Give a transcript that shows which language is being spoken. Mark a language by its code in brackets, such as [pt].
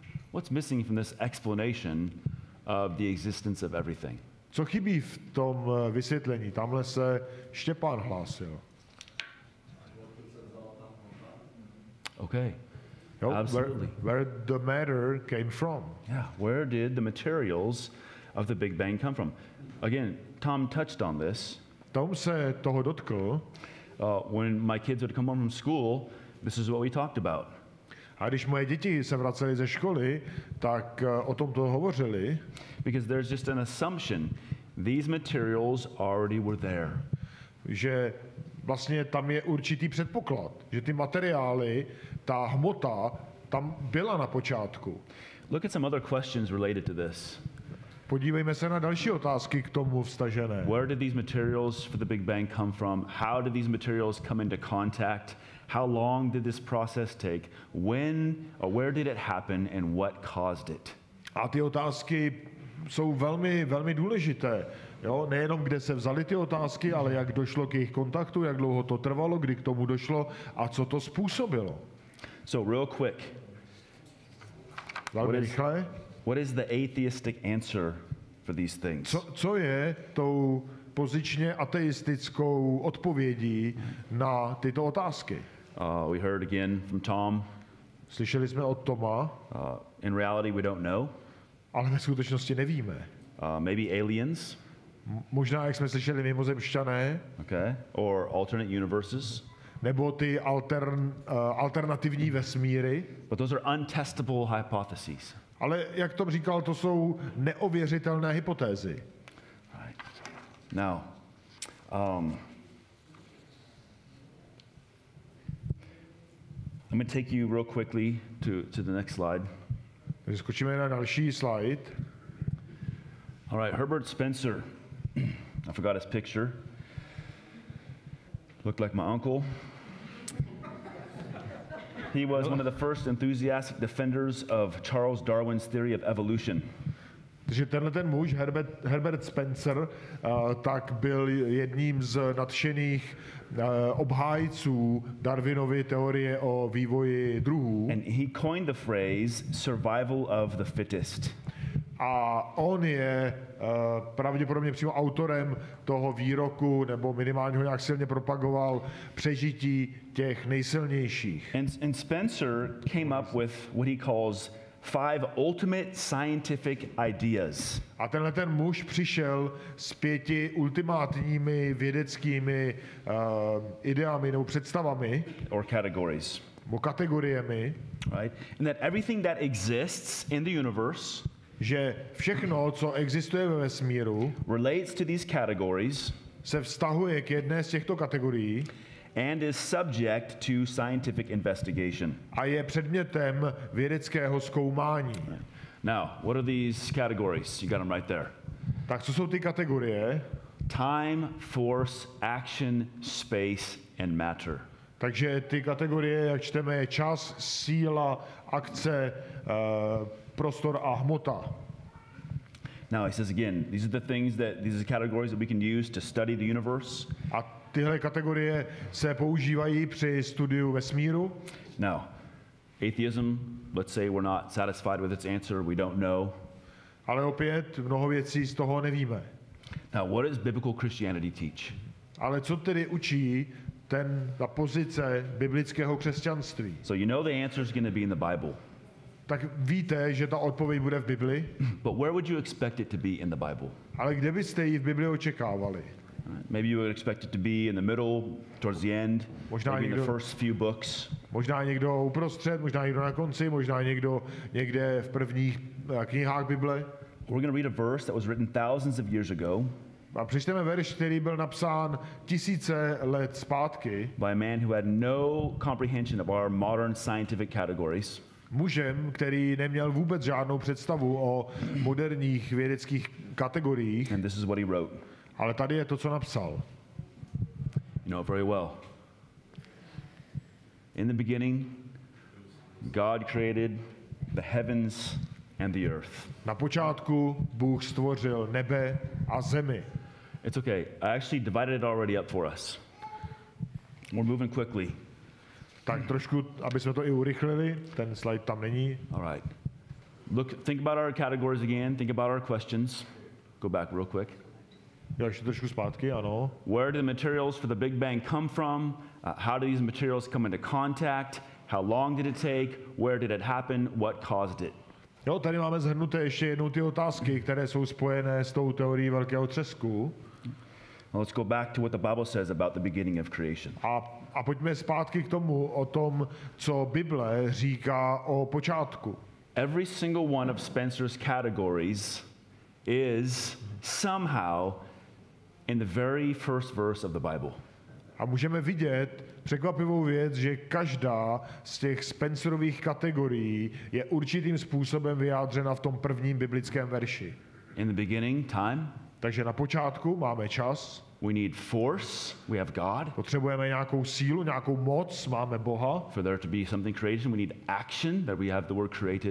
[en] What's missing from this explanation of the existence of everything? [cs] Co chybí v tom vysvětlení? Tamhle se Štěpán hlásil. [en] Okay. Absolutely. Where the matter came from. Yeah, where did the materials of the Big Bang come from? Again, Tom touched on this. [cs] Tom se toho dotkl. [en] When my kids would come home from school, this is what we talked about. [cs] A když moje děti se vracely ze školy, tak o tom to hovořili. [en] Because there's just an assumption these materials already were there. [cs] Že vlastně tam je určitý předpoklad, že ty materiály, ta hmota tam byla na počátku. [en] Look at some other questions related to this. [cs] Podívejme se na další otázky k tomu vztažené. [en] Where did these materials for the Big Bang come from? How did these materials come into contact? How long did this process take? When or where did it happen and what caused it? [cs] A ty otázky jsou velmi, velmi důležité. Jo? Nejenom kde se vzaly ty otázky, ale jak došlo k jejich kontaktu, jak dlouho to trvalo, kdy k tomu došlo a co to způsobilo. [en] So real quick. [cs] Velmi rychle. [en] What is the atheistic answer for these things? [cs] Co je tou pozičně ateistickou odpovědí na tyto otázky? [en] We heard again from Tom. [cs] Slyšeli jsme od Toma. [en] In reality, we don't know. [cs] Ale ve skutečnosti nevíme. [en] Maybe aliens. [cs] Možná, jak jsme slyšeli, mimozemšťané. [en] Okay. Or alternate universes. [cs] Nebo ty alternativní vesmíry. [en] But those are untestable hypotheses. [cs] Ale jak Tom říkal, to jsou neověřitelné hypotézy. [en] Right. Now, I'm going to take you real quickly to the next slide. [cs] Takže skočíme na další slide. [en] All right, Herbert Spencer. I forgot his picture. Looked like my uncle. He was one of the first enthusiastic defenders of Charles Darwin's theory of evolution. [cs] Takže tenhle ten muž, Herbert Spencer, tak byl jedním z nadšených obhájců Darwinovy teorie o vývoji druhů. [en] And he coined the phrase survival of the fittest. [cs] A on je pravděpodobně přímo autorem toho výroku, nebo minimálně ho nějak silně propagoval, přežití těch nejsilnějších. [en] And Spencer came up with what he calls 5 ultimate scientific ideas. [cs] A tenhle ten muž přišel s 5 ultimátními vědeckými ideami nebo představami [en] Or categories. [cs] nebo kategoriemi, [en] Right? And that everything that exists in the universe [cs] že všechno, co existuje ve vesmíru, [en] relates to these categories [cs] se vztahuje k jedné z těchto kategorií [en] and is subject to scientific investigation. [cs] a je předmětem vědeckého zkoumání. [en] Now, what are these categories? You got them right there. [cs] Tak co jsou ty kategorie? [en] Time, force, action, space, and matter. [cs] Takže ty kategorie, jak čteme, je čas, síla, akce, prostor a hmota. [en] Now, he says again, these are the categories that we can use to study the universe. [cs] A tyhle kategorie se používají při studiu vesmíru. [en] Now, atheism, let's say we're not satisfied with its answer, we don't know. [cs] Ale opět mnoho věcí z toho nevíme. [en] Now, what does biblical Christianity teach? [cs] Ale co tedy učí ta pozice biblického křesťanství? [en] So you know the answer is going to be in the Bible. [cs] Tak víte, že ta odpověď bude v Bibli, [en] But where would you expect it to be in the Bible? [cs] ale kde byste ji v Bibli očekávali? [en] Maybe you would expect it to be in the middle, towards the end, [cs] Možná [en] maybe in the [cs] někdo- [en] first few books. [cs] Možná někdo uprostřed, možná někdo na konci, možná někdo někde v prvních knihách Bible. [en] We're going to read a verse that was written thousands of years ago [cs] A přečteme verš, který byl napsán tisíce let zpátky [en] by a man who had no comprehension of our modern scientific categories. [cs] mužem, který neměl vůbec žádnou představu o moderních vědeckých kategoriích, [en] And this is what he wrote. [cs] ale tady je to, co napsal. [en] You know it very well. In the beginning, God created the heavens and the earth. [cs] Na počátku Bůh stvořil nebe a zemi. [en] It's okay. I actually divided it already up for us. We're moving quickly. [cs] Tak trošku, aby jsme to i urychlili, ten slide tam není. [en] All right. Think about our categories again. Think about our questions. Go back real quick. [cs] Jo, ještě trošku zpátky, ano. [en] Where do the materials for the Big Bang come from? How do these materials come into contact? How long did it take? Where did it happen? What caused it? [cs] Jo, tady máme zhrnuté ještě jednou ty otázky, které jsou spojené s tou teorií velkého třesku. [en] Well, let's go back to what the Bible says about the beginning of creation. [cs] A pojďme zpátky k tomu, o tom, co Bible říká o počátku. [en] Every single one of Spencer's categories is somehow in the very first verse of the Bible. [cs] A můžeme vidět překvapivou věc, že každá z těch Spencerových kategorií je určitým způsobem vyjádřena v tom prvním biblickém verši. [en] In the beginning, time. [cs] Takže na počátku máme čas, [en] We need force. We have God. [cs] potřebujeme nějakou sílu, nějakou moc, máme Boha, [en] For there to be something creation, we need action, that we have the word created.